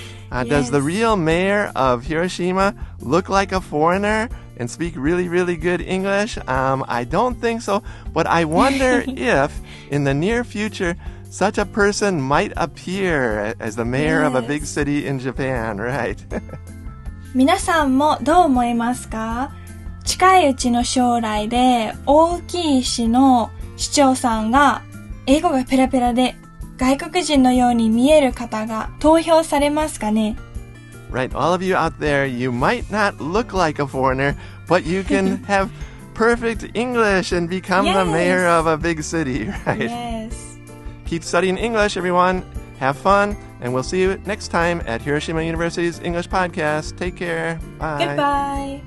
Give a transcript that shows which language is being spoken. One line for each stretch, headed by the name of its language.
English: Does the real mayor of Hiroshima look like a foreigner and speak really, really good English? I don't think so. But I wonder if in the near future such a person might appear as the mayor of a big city in Japan, right?
Japanese: 皆さんもどう思いますか？近いうちの将来で大きい市の市長さんが英語がペラペラで外国人のように見える方が投票されますかね？
English: Right, all of you out there, you might not look like a foreigner, but you can have perfect English and become the mayor of a big city, right? Yes. Keep studying English, everyone. Have fun, and we'll see you next time at Hiroshima University's English Podcast. Take care. Bye.